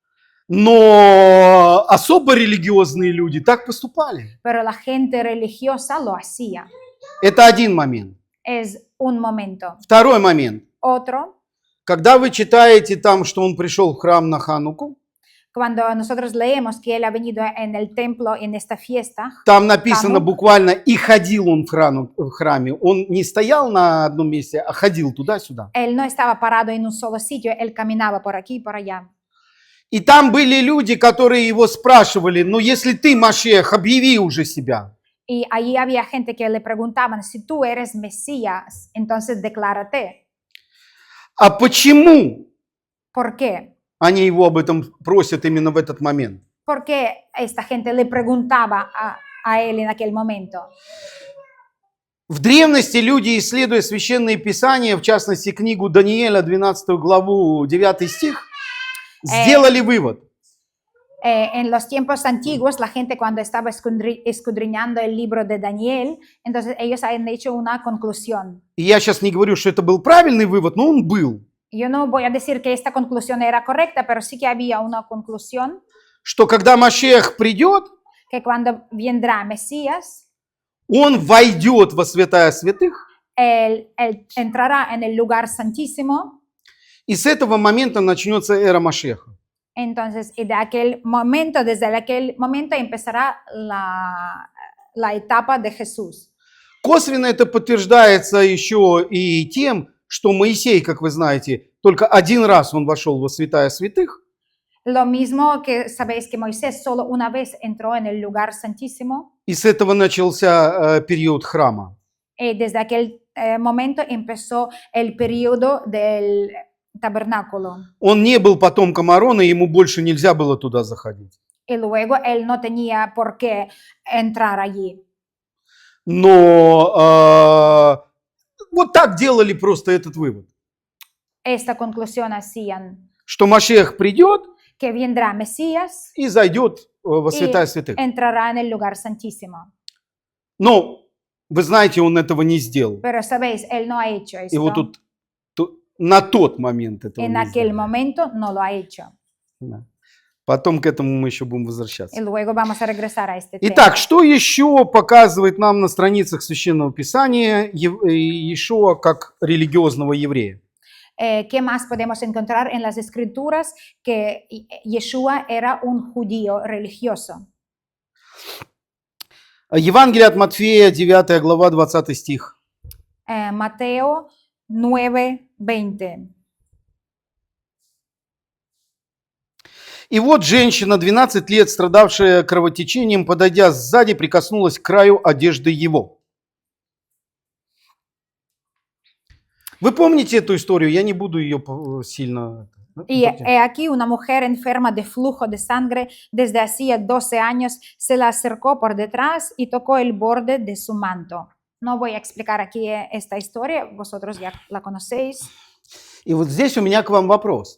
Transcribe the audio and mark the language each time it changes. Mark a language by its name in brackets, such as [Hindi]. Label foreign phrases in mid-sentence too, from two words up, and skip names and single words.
[Russian] но особо религиозные люди так поступали. [Spanish] pero la gente religiosa lo hacía. [Russian] Это один момент. [Spanish] Es un momento. [Russian] Второй момент. [Spanish] Otro, [Russian] Когда вы читаете там, что он пришел в храм на Хануку, [Spanish] cuando nosotros leemos que él ha venido en el templo en esta fiesta, [Russian] там написано Ханук. буквально «и ходил он в храме». Он не стоял на одном месте, а ходил туда-сюда. [Spanish] él no estaba parado en un solo sitio, él caminaba por aquí y por allá. [Russian] И там были люди, которые его спрашивали: ну если ты Машиах, объяви уже себя. [Spanish] Y allí había gente que le preguntaban, si tú eres Mesías, entonces declárate. [Russian] А почему [Spanish] ¿Por qué? [Russian] они его об этом просят именно в этот момент? [Spanish] ¿Por qué esta gente le preguntaba a él en aquel momento? [Russian] В древности люди, исследуя священные писания, в частности книгу Даниила, 12 главу, 9 стих, сделали вывод. [Spanish] En los tiempos antiguos, la gente cuando estaba escudriñando el libro de Daniel, entonces ellos han hecho una conclusión. [Russian] И я сейчас не говорю, что это был правильный вывод, но он был. [Spanish] Yo no voy a decir que esta conclusión era correcta, pero sí que había una conclusión [Russian] Что когда Машиах придет, [Spanish] que cuando vendrá Mesías, [Russian] он войдет во святая святых, [Spanish] él entrará en el lugar santísimo. [Russian] и с этого момента начнется эра Машиаха. [Spanish] Entonces, y desde aquel momento empezará la etapa de Jesús. [Russian] Косвенно это подтверждается еще и тем, что Моисей, как вы знаете, только один раз он вошел во святая святых, [Spanish] Lo mismo que sabéis que Moisés solo una vez entró en el lugar santísimo [Russian] и с этого начался период храма. [Spanish] y desde aquel momento empezó el periodo del tabernáculo. [Russian] Он не был потомком Аарона, ему больше нельзя было туда заходить. [Spanish] Y luego él no tenía por qué entrar allí. [Russian] Но вот так делали просто этот вывод, [Spanish] Esta conclusión hacían [Russian] что Машиах придет [Spanish] que vendrá Mesías [Russian] и зайдет во [Spanish] y [Russian] святая святых. [Spanish] entrará en el lugar santísimo. [Russian] Но вы знаете, он этого не сделал. [Spanish] Pero sabéis, él no ha hecho [Russian] И вот [Spanish] esto. [Russian] на тот момент этого [Spanish] En [Russian] не [Spanish] aquel [Russian] сделал. [Spanish] momento no lo ha hecho. [Russian] Да. Потом к этому мы еще будем возвращаться. [Spanish] Y luego vamos a regresar a este tema. [Russian] Итак, что еще показывает нам на страницах Священного Писания Иешуа как религиозного еврея? [Spanish] ¿Qué más podemos encontrar en las escrituras? Que Yeshua era un judío religioso. [Russian] Евангелие от Матфея, 9 глава, 20 стих. [Spanish] Mateo 9:20. [Russian] «И вот женщина, 12 лет, страдавшая кровотечением, подойдя сзади, прикоснулась к краю одежды его». Вы помните эту историю? Я не буду ее сильно... [Spanish] Y he aquí una mujer enferma de flujo de sangre desde hacía 12 años se la acercó por detrás y tocó el borde de su manto. No voy a explicar aquí esta historia, vosotros ya la conocéis. [Russian] И вот здесь у меня к вам вопрос.